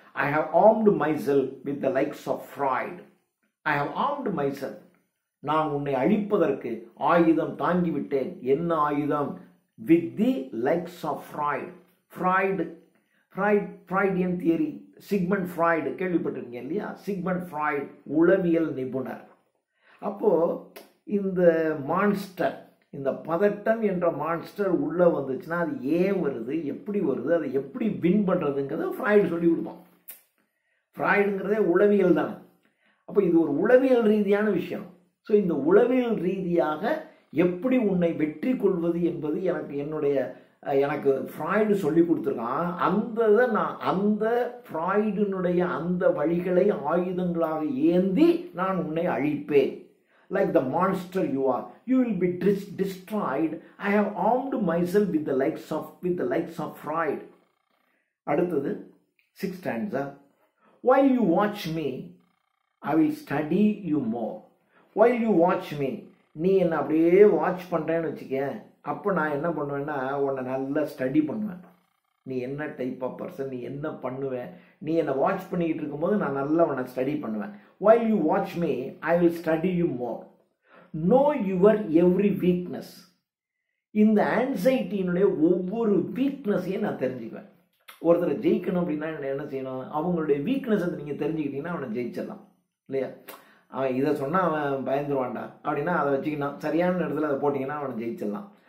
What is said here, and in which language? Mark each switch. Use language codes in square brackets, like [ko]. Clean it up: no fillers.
[en] I have armed myself with the likes of Freud. I have armed myself. [ta] நான் உன்னை அழிப்பதற்கு ஆயுதம் தாங்கிவிட்டேன். என்ன ஆயுதம்? [en] With the likes of Freud. Freudian theory. [ta] Sigmund Freud கேள்விப்பட்டிருக்கீங்க இல்லையா? Sigmund Freud உளவியல் நிபுணர். அப்போ இந்த மான்ஸ்டர், இந்த பதட்டம் என்ற மான்ஸ்டர் உள்ள வந்துச்சுன்னா அது ஏன் வருது, எப்படி வருது, அதை எப்படி வின் பண்றதுங்கிறத ஃப்ராய்டு சொல்லி கொடுப்பான். ஃப்ராய்டுங்கிறதே உளவியல் தானே. அப்போ இது ஒரு உளவியல் ரீதியான விஷயம். ஸோ இந்த உளவியல் ரீதியாக எப்படி உன்னை வெற்றி கொள்வது என்பது எனக்கு ஃப்ராய்டு சொல்லி கொடுத்துருக்கான். அந்த ஃப்ராய்டினுடைய அந்த வழிகளை ஆயுதங்களாக ஏந்தி நான் உன்னை அழிப்பேன். [en] Like the monster you are, you will be destroyed. I have armed myself with the likes of Freud. [ta] அடுத்தது [en] 6th stanza. While you watch me, I will study you more. While you watch me, [ta] நீ என்ன அப்படியே watch பண்றேன்னு வச்சுக்கேன், அப்போ நான் என்ன பண்ணுவேன்னா உன்னை நல்லா ஸ்டடி பண்ணுவேன். நீ என்ன டைப் ஆஃப் பர்சன், நீ என்ன பண்ணுவேன், நீ என்னை வாட்ச் பண்ணிக்கிட்டு இருக்கும்போது நான் நல்லா உன்னை ஸ்டடி பண்ணுவேன். [en] While you watch me, I will study you more. Know your every weakness. [ta] இந்த ஆன்சைட்டியினுடைய ஒவ்வொரு வீக்னஸையும் நான் தெரிஞ்சுக்குவேன். ஒருத்தரை ஜெயிக்கணும் அப்படின்னா என்ன செய்யணும்? அவங்களுடைய வீக்னஸ் நீங்கள் தெரிஞ்சுக்கிட்டீங்கன்னா அவனை ஜெயிச்சிடலாம் இல்லையா? அவன் இதை சொன்னால் அவன் பயந்துருவான்டா அப்படின்னா அதை வச்சுக்கணும், சரியான இடத்துல அதை போட்டிங்கன்னா அவனை ஜெயிச்சிடலாம்.